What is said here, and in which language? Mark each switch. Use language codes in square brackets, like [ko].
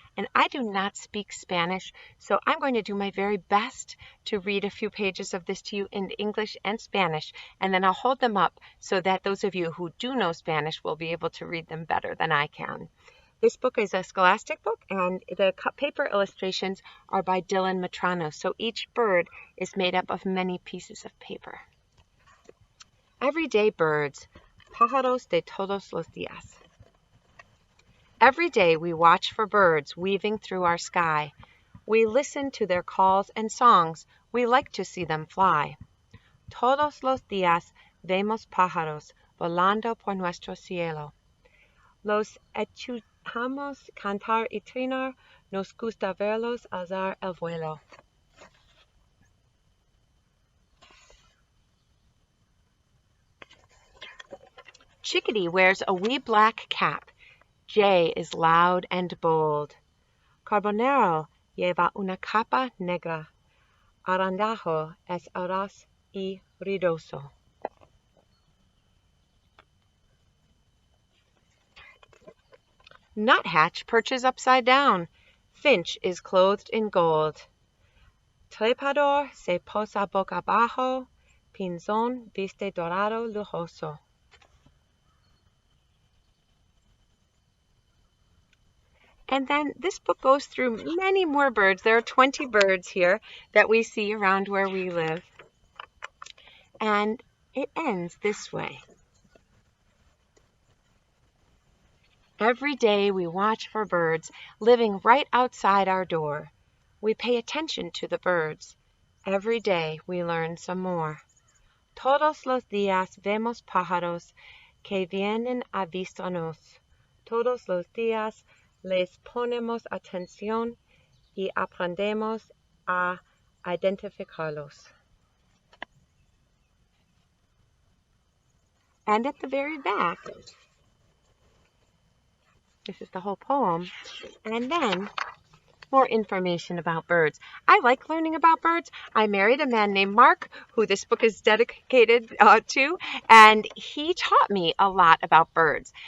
[en] And I do not speak Spanish, so I'm going to do my very best to read a few pages of this to you in English and Spanish, and then I'll hold them up so that those of you who do know Spanish will be able to read them better than I can. This book is a scholastic book, and the cut paper illustrations are by Dylan Matrano, so each bird is made up of many pieces of paper. Everyday Birds, [es] Pájaros de Todos los Días. [en] Every day we watch for birds weaving through our sky. We listen to their calls and songs. We like to see them fly. [es] Todos los días vemos pájaros volando por nuestro cielo. Los escuchamos cantar y trinar. Nos gusta verlos alzar el vuelo. [en] Chickadee wears a wee black cap. Jay is loud and bold. [es] Carbonero lleva una capa negra. Arandajo es audaz y ruidoso. [en] Nuthatch perches upside down. Finch is clothed in gold. [es] Trepador se posa boca abajo. Pinzón viste dorado lujoso. [en] And then this book goes through many more birds. There are 20 birds here that we see around where we live. And it ends this way. Every day we watch for birds living right outside our door. We pay attention to the birds. Every day we learn some more. [es] Todos los días vemos pájaros que vienen a visitarnos. Todos los días les ponemos atención y aprendemos a identificarlos. [en] And at the very back, this is the whole poem, and then more information about birds. I like learning about birds. I married a man named Mark, who this book is dedicated to, and he taught me a lot about birds.